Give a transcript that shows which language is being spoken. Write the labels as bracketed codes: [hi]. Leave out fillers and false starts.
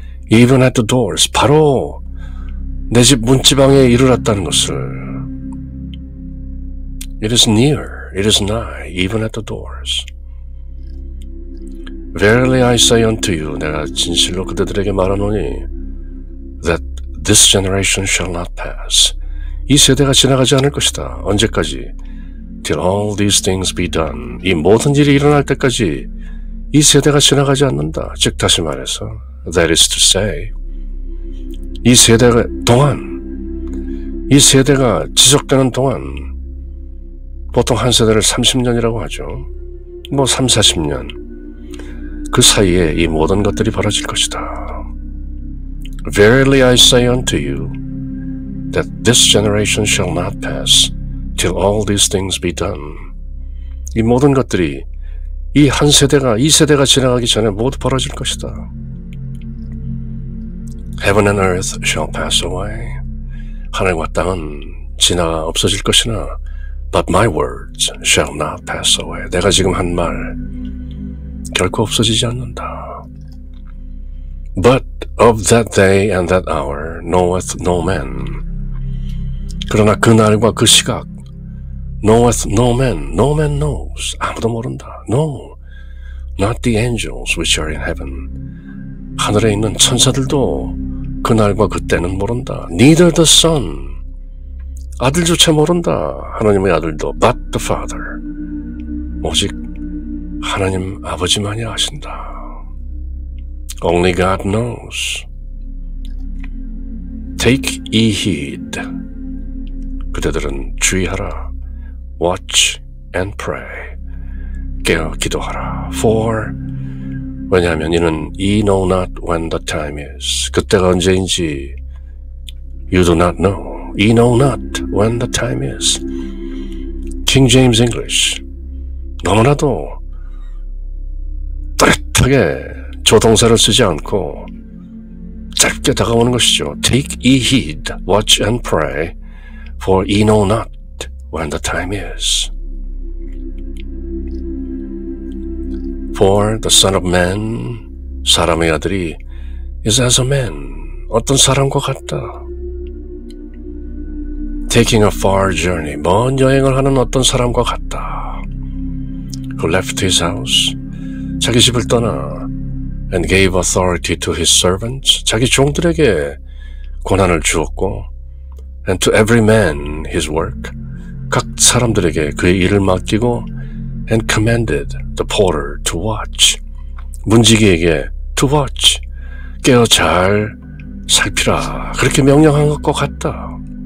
[en] even at the doors, [ko] 바로 내 집 문지방에 이르렀다는 것을 [en] it is near, it is nigh, even at the doors. Verily I say unto you, [ko] 내가 진실로 그대들에게 말하노니 [en] that this generation shall not pass, [ko] 이 세대가 지나가지 않을 것이다. 언제까지? [en] Till all these things be done, [ko] 이 모든 일이 일어날 때까지 이 세대가 지나가지 않는다. 즉 다시 말해서 [en] that is to say, [ko] 이 세대가 동안, 이 세대가 지속되는 동안, 보통 한 세대를 30년이라고 하죠. 뭐 3, 40년. 그 사이에 이 모든 것들이 벌어질 것이다. [en] Verily I say unto you that this generation shall not pass till all these things be done. [ko] 이 모든 것들이 이 한 세대가, 이 세대가 지나가기 전에 모두 벌어질 것이다. [en] Heaven and earth shall pass away. [ko] 하늘과 땅은 지나가 없어질 것이나 [en] But my words shall not pass away. [ko] 내가 지금 한 말 결코 없어지지 않는다. [en] But of that day and that hour knoweth no man. [ko] 그러나 그 날과 그 시각 [en] knoweth no man. No man knows. [ko] 아무도 모른다. [en] No, not the angels which are in heaven. [ko] 하늘에 있는 천사들도 그 날과 그 때는 모른다. [en] Neither the Son. [ko] 아들조차 모른다. 하나님의 아들도 [en] but the Father. [ko] 오직 하나님 아버지만이 아신다. [en] Only God knows. Take ye heed. [ko] 그대들은 주의하라. [en] Watch and pray. [ko] 깨어 기도하라. [en] For [ko] 왜냐하면 이는 [en] ye know not when the time is. [ko] 그때가 언제인지 [en] you do not know. Ye know not when the time is. King James English. [ko] 너무나도 또렷하게 조동사를 쓰지 않고 짧게 다가오는 것이죠. [en] Take ye heed, watch and pray, for ye know not when the time is. For the Son of Man, [ko] 사람의 아들이 [en] is as a man, [ko] 어떤 사람과 같다. [en] Taking a far journey, [ko] 먼 여행을 하는 어떤 사람과 같다. [en] Who left his house, [ko] 자기 집을 떠나 [en] and gave authority to his servants, [ko] 자기 종들에게 권한을 주었고 [en] and to every man his work, [ko] 각 사람들에게 그의 일을 맡기고 [en] and commanded the porter to watch, [ko] 문지기에게 [en] to watch, [ko] 깨어 잘 살피라, 그렇게 명령한 것과 같다.